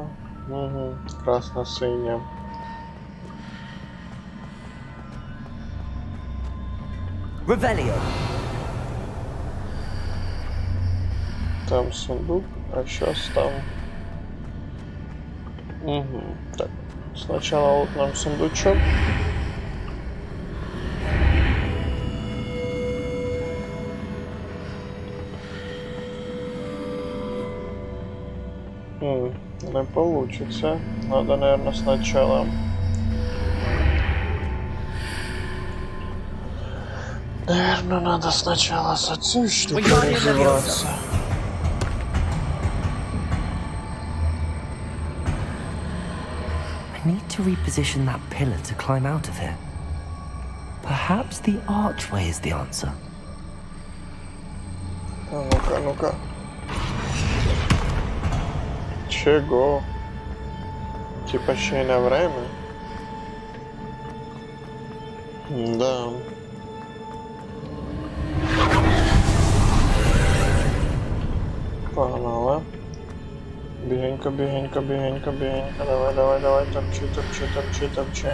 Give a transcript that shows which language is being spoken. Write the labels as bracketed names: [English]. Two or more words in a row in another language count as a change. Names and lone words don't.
[Ukrainian] Угу, красно-синя. Revelio. Там сундук, а щось там. Угу, так. [Russian] Сначала вот нам сундучок. Не получится. Надо, наверное, сначала. Наверное, надо сначала с отцой штукой разобраться. [English] I need to reposition that pillar to climb out of here. Perhaps the archway is the answer. [Russian] А ну-ка, ну-ка. Чего? Типа [Ukrainian] ще й [Russian] на время? Да. Погнали. [Ukrainian] Бігенько, бігенько, бігенько, бігенько. [Russian] Давай, давай, давай, топчи, топчи, топчи, топчи.